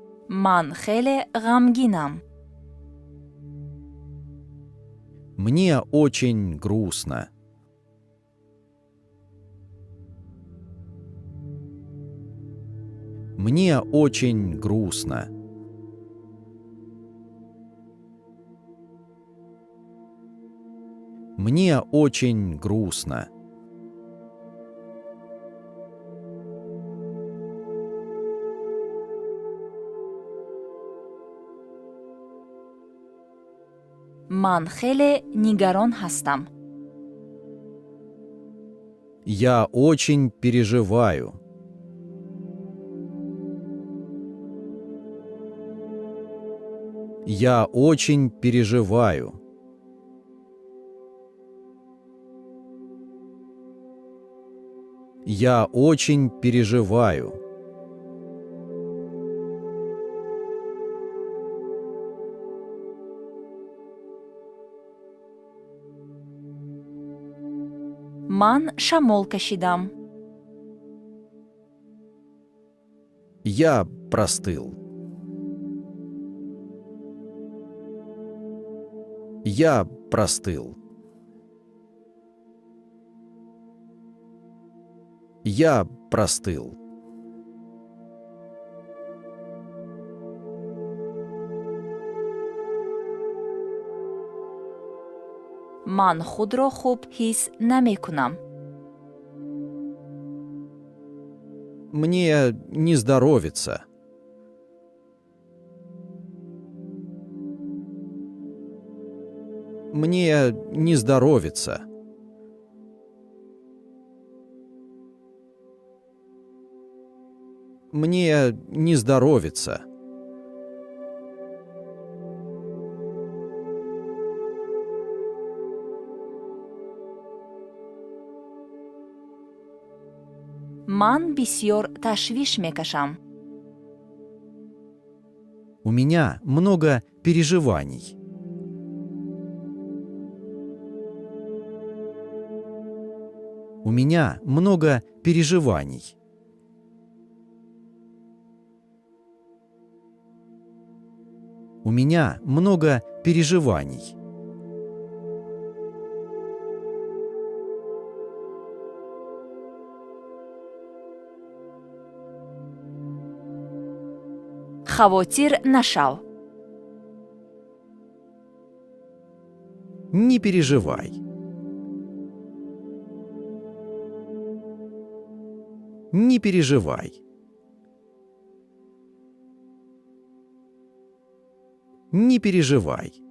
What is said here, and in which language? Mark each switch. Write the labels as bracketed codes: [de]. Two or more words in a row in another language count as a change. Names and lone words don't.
[tg] Ман хеле гамгинам. [ru] Мне очень грустно. Мне очень грустно. Мне очень грустно. [tg] Ман хеле нигарон ҳастам. [ru] Я очень переживаю. Я очень переживаю. Я очень переживаю. [tg] Ман шамол кашидам. [ru] Я простыл. Я простыл. Я простыл. [tg] Ман худро хуб ҳис намекунам. [ru] Мне не здоровится. Мне не здоровится. Мне не здоровится. [tg] Ман бисёр ташвиш мекашам. [ru] У меня много переживаний. У меня много переживаний. У меня много переживаний. [tg] Хавотир нашав. [ru] Не переживай. Не переживай. Не переживай.